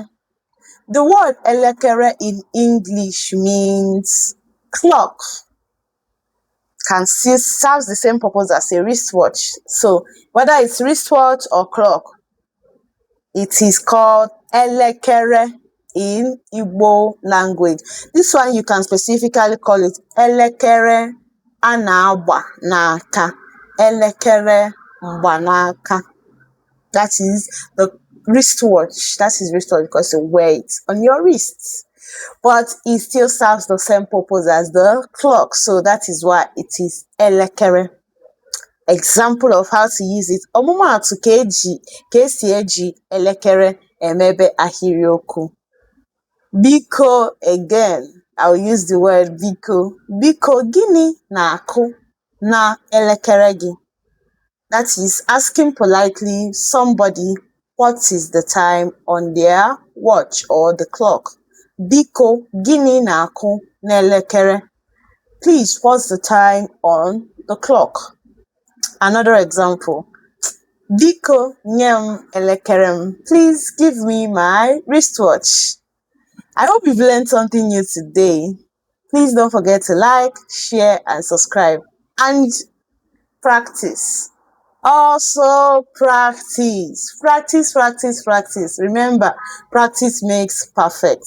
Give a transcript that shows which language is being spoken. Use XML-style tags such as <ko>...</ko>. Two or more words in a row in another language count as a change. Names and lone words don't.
<en>The word Elekere in English means clock. Can still serves the same purpose as a wristwatch. So, whether it's wristwatch or clock, it is called Elekere in Igbo language. This one you can specifically call it Elekere</en> <ig>a-na-agba n'aka. Elekere mgbanaka.</ig> <en>That is the wristwatch. That is wristwatch because you wear it on your wrists. But it still serves the same purpose as the clock. So that is why it is Elekere. Example of how to use it.</en> <ig>Ọmụmaatụ ka esi eji elekere emebe ahịrịokwu. Biko,</ig> <en>again, I'll use the word biko.</en> <ig>Biko, gịnị na-akụ na elekere gị?</ig> <en>That is asking politely somebody what is the time on their watch or the clock.</en> <ig>Biko, gịnị na-akụ na elekere?</ig> <en>Please, what's the time on the clock? Another example.</en> <ig>Biko, nyem elekerem.</ig> <en>Please give me my wristwatch. I hope you've learned something new today. Please don't forget to like, share, and subscribe. And practice. Also practice. Practice, practice, practice. Remember, practice makes perfect.</en>